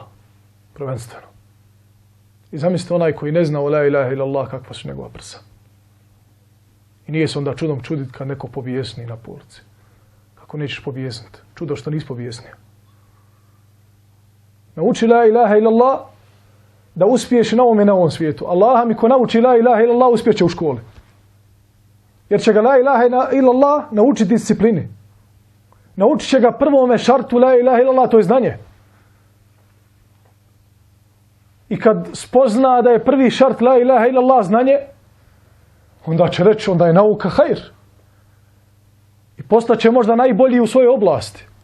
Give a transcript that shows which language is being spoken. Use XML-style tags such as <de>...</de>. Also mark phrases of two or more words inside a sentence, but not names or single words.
<bs>Prvenstveno. I zamislite onaj koji ne zna o</bs> <ar>لا إله إلا الله</ar> <bs>kakva su njegova prsa. I nije se onda čudom čuditi kad neko pobjesni na poruci. Kako nećeš pobjesniti? Čudo što nisi pobjesnio. Nauči</bs> <ar>لا إله إلا الله</ar> <bs>da uspiješ na ovom svijetu. Allaha mi ko nauči</bs> <ar>لا إله إلا الله</ar> <bs>uspjeće u školi. Jer će ga</bs> <ar>لا إله إلا الله</ar> <bs>naučiti disciplini. Naučit će ga prvome šartu</bs> <ar>لا إله إلا الله,</ar> <bs>to je znanje. I kad spozna da je prvi šart</bs> <ar>لا إله إلا الله</ar> <bs>znanje, onda će reći, onda je nauka hajr. I postaće možda najbolji u svojoj oblasti.</bs>